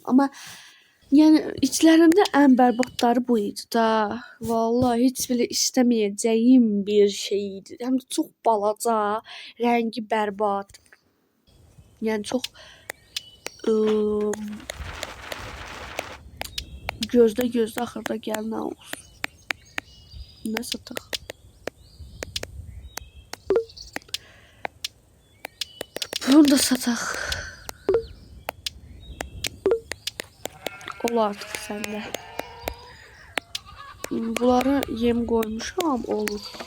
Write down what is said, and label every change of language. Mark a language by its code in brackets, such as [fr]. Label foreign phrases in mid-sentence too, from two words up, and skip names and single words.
[tr] Ama yani içlerinde en berbatları buydu da. Vallahi hiç bile istemeyeceğim bir şeydi. Hem de çok balaca. Rengi berbat. Yani çok gözde [az] axırda gəl nə olsun. Nə sataq? Bunu da sataq. Ol artıq səndə. Bunları yem koymuşam olur.